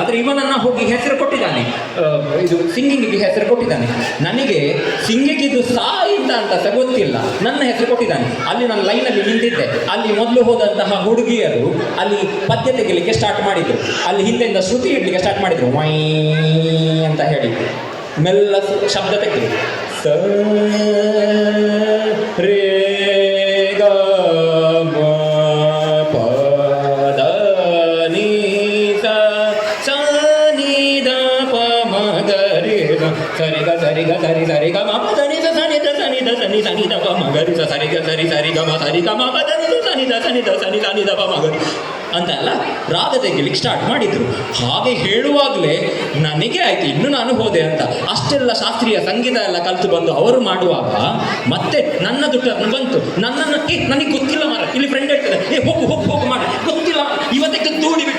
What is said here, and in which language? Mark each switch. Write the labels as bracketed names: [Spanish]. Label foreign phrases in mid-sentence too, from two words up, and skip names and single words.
[Kannada] ಆದರೆ ಇವನನ್ನ ಹೋಗಿ ಹೆಸರು ಕೊಟ್ಟಿದ್ದಾನೆ, ಇದು ಸಿಂಗಿಂಗಿಗೆ ಹೆಸರು ಕೊಟ್ಟಿದ್ದಾನೆ. ನನಗೆ ಸಿಂಗಿಗಿದು ಸಾಯಿಂದ ಅಂತ ಸಹ ಗೊತ್ತಿಲ್ಲ, ನನ್ನ ಹೆಸರು ಕೊಟ್ಟಿದ್ದಾನೆ. ಅಲ್ಲಿ ನಾನು ಲೈನಲ್ಲಿ ನಿಂತಿದ್ದೆ, ಅಲ್ಲಿ ಮೊದಲು ಹೋದಂತಹ ಹುಡುಗಿಯರು ಅಲ್ಲಿ ಪದ್ಯ ತೆಗಿಲಿಕ್ಕೆ ಸ್ಟಾರ್ಟ್ ಮಾಡಿದ್ರು, ಅಲ್ಲಿ ಹಿಂದೆಯಿಂದ ಶ್ರುತಿ ಇಡ್ಲಿಕ್ಕೆ ಸ್ಟಾರ್ಟ್ ಮಾಡಿದ್ರು, ವೈ ಅಂತ ಹೇಳಿ ಮೆಲ್ಲ ಶಬ್ದ ತೆಗೆದ್ರು. ಸ ರೇ ಗ ಮ ಪ ದ ನೀ ಸ ಸ ನೀ ದ ಪ ಮ ಗ ರೇ ಗ ಸರಿ ಗ ಸರಿ ಗ ಸರಿ ಸರಿ ಗ ಮ ಪ ದ ನಿ ಸ ಸ ನಿ ದ ಸ ನಿ ದ ಸ ನಿ ಸ ನಿ ದ ಪ ಮ ಗ ರಿ ಸ ಸರಿ ಗ ಸರಿ ಸರಿ ಗ ಮ ಸರಿ ಗ ಮ ಪ ದ ನಿ ಸ ನಿ ದ ಸ ನಿ ದ ಸ ನಿ ಸ ನಿ ದ ಪ ಮ ಗ ರಿ ಅಂತ ಎಲ್ಲ ರಾಗ ತೆಗಿಲಿಕ್ಕೆ ಸ್ಟಾರ್ಟ್ ಮಾಡಿದ್ರು. ಹಾಗೆ ಹೇಳುವಾಗಲೇ ನನಗೆ ಆಯ್ತು, ಇನ್ನು ನಾನು ಹೋದೆ ಅಂತ. ಅಷ್ಟೆಲ್ಲ ಶಾಸ್ತ್ರೀಯ ಸಂಗೀತ ಎಲ್ಲ ಕಲಿತು ಬಂದು ಅವರು ಮಾಡುವಾಗ ಮತ್ತೆ ನನ್ನದು ಟರ್ನ್ ಬಂತು. ನನ್ನನ್ನು ನನಗೆ ಗೊತ್ತಿಲ್ಲ ಮಾರ, ಇಲ್ಲಿ ಫ್ರೆಂಡ್ ಹೇಳ್ತಾರೆ, ಹೋಗು ಹೋಗು ಹೋಗು ಮಾಡಿ, ಗೊತ್ತಿಲ್ಲ, ಇವತ್ತಕ್ಕೆ ದೂಡಿ ಬಿಟ್ಟ.